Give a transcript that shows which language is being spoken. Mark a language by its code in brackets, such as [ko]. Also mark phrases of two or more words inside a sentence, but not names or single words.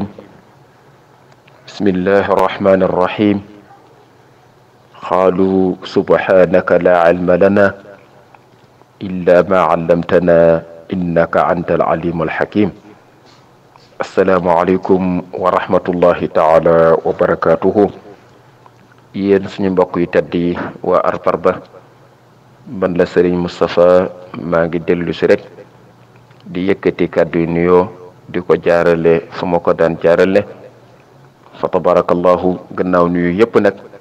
[ar] بسم الله الرحمن الرحيم. قالوا سبحانك لا علم لنا إلا ما علمتنا إنك أنت العليم الحكيم. السلام عليكم ورحمة الله تعالى وبركاته. [wo] yéen suñu mbokk yu tedd yi waa Arparba man la Serigne Moustapha maa ngi dellu si rek di yëkkati kàddu yu nuyoo di ko jaarale fu ma ko daan jaarale fa tabarakallahu gannaaw nuyu yépp nag